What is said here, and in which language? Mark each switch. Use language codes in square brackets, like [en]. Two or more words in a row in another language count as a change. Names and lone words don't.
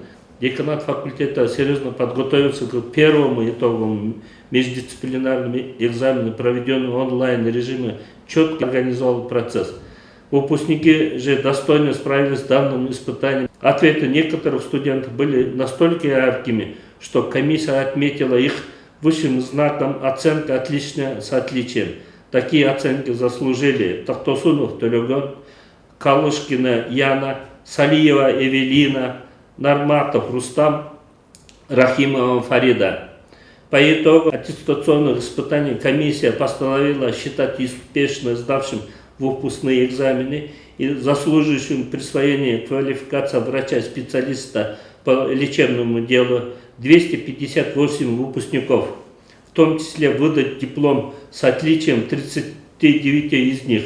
[ru] Деканат факультета серьезно подготовился к первому итоговому междисциплинарному экзамену, проведенному в онлайн-режиме, четко организовал процесс. Выпускники же достойно справились с данным испытанием. Ответы некоторых студентов были настолько яркими, что комиссия отметила их высшим знаком оценка «отлично» с отличием. Такие оценки заслужили Тахтосунов Толюгон, Калышкина Яна, Салиева Эвелина, Нарматов Рустам, Рахимова Фарида. По итогу аттестационных испытаний комиссия постановила считать успешно сдавшим выпускные экзамены и заслуживающим присвоения квалификации врача-специалиста по лечебному делу 258 выпускников, в том числе выдать диплом с отличием 39 из них.